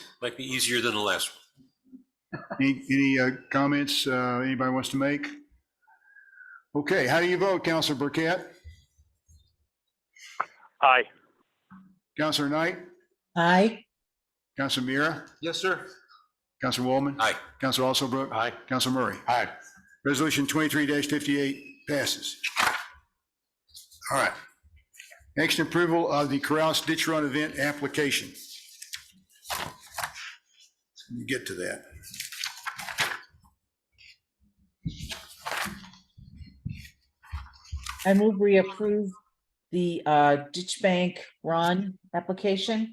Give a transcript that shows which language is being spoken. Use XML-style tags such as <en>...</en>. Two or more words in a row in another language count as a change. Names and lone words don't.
<en>Might be easier than the last one. Any comments anybody wants to make? Okay, how do you vote, Counselor Burkett? Aye. Counselor Knight? Aye. Counselor Mira? Yes, sir. Counselor Woolman? Aye. Counselor Alsobrook? Aye. Counselor Murray? Aye. Resolution 23-58 passes. All right. Action approval of the Carouse Ditch Run event application. Let me get to that. I move we approve the ditch bank run application.</en>